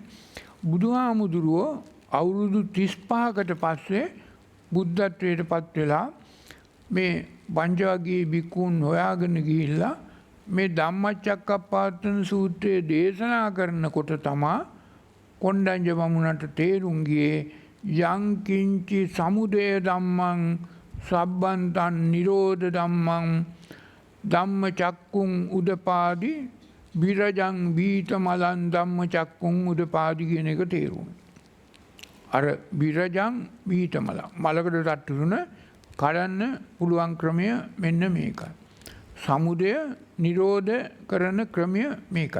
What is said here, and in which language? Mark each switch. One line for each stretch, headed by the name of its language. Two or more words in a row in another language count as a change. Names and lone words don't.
Sinhala: බුදුහාමුදුරුවෝ අවුරුදු 35කට පස්සේ බුද්ධත්වයට පත් වෙලා මේ පංචවග්ගයේ බික්කුන් හොයාගෙන ගිහිල්ලා මේ ධම්මචක්කප්පවත්තන සූත්‍රය දේශනා කරනකොට තමා කොණ්ඩඤ්ඤ බමුණට තේරුම් ගියේ
Pali: යං කිංචි සමුදය ධම්මං සබ්බන්තං නිරෝධ ධම්මං ධම්මචක්කුං උදපාදි විරජං බීතමලං ධම්මචක්කුං උදපාදි
Sinhala: කියන එක තේරුම්. අර
Pali: විරජං බීතමල
Sinhala: මලකට තට්ටුන කඩන්න පුළුවන් ක්‍රමය මෙන්න මේකයි. සමුදය නිරෝධ කරන ක්‍රමය මේකයි.